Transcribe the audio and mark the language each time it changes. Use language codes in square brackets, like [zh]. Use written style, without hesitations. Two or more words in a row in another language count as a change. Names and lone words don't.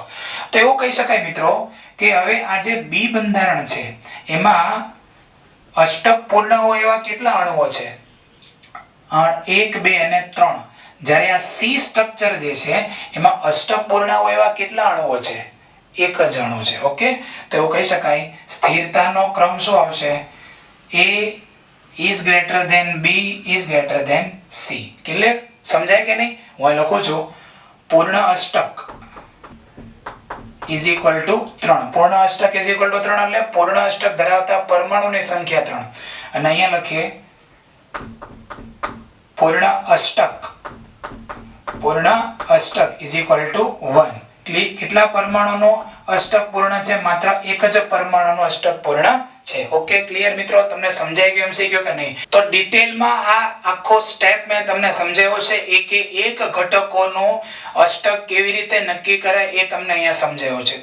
[gu] તો એવું કહી શકાય મિત્રો કે હવે આ જે બી બંધારણ છે એમાં અષ્ટક પૂર્ણ હોય એવા કેટલા અણુઓ છે? 1 2 અને 3. જ્યારે આ સી સ્ટ્રક્ચર જે છે એમાં અષ્ટક પૂર્ણ હોય એવા કેટલા અણુઓ છે? એક જ અણુ છે. ઓકે, તો એવું કહી શકાય સ્થિરતાનો ક્રમ શું આવશે? [en] A is greater than B is greater than C. [gu] ક્લિયર? સમજાય કે નહીં? હું લખું છું પૂર્ણ અષ્ટક [en] is equal to [gu] 3. પૂર્ણ અષ્ટક [en] is equal to [gu] 3 એટલે પૂર્ણ અષ્ટક ધરાવતા પરમાણુની સંખ્યા 3. અને અહીંયા લખીએ પૂર્ણ અષ્ટક [en] is equal to [gu] 1. કેટલા પરમાણુનો અષ્ટક પૂર્ણ છે? માત્ર એક જ પરમાણુનો અષ્ટક પૂર્ણ છે. ઓકે, ક્લિયર મિત્રો? તમને સમજાઈ ગયું MCQ કે નહીં? તો ડિટેલમાં આ આખો સ્ટેપ મેં તમને સમજાવ્યો છે. એકે એક ઘટકોનો અષ્ટક કેવી રીતે નક્કી કરાય એ તમને અહીંયા સમજાવ્યો છે.